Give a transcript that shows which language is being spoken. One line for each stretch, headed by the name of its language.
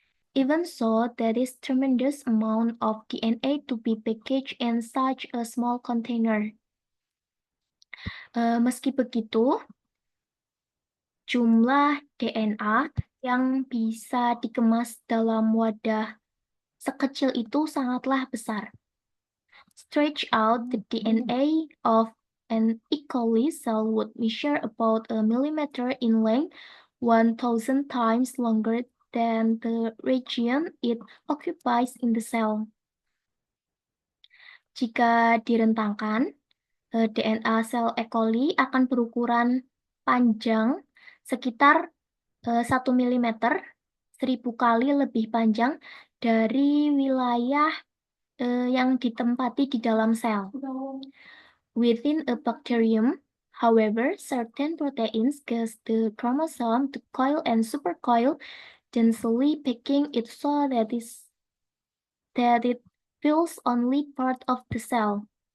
English: Even so, there is tremendous amount of DNA to be packaged in such a small container.
Indonesian: Meski begitu, jumlah DNA yang bisa dikemas dalam wadah sekecil itu sangatlah besar.
English: Stretch out the DNA of an E. coli cell would measure about a millimeter in length, 1,000 times longer than the region it occupies in the cell.
Indonesian: Jika direntangkan, DNA sel E. coli akan berukuran panjang sekitar 1 mm, 1000 kali lebih panjang dari wilayah yang ditempati di dalam sel.
English: Within a bacterium, however, certain proteins cause the chromosome to coil and supercoil, densely packing it so that it fills only part of the cell.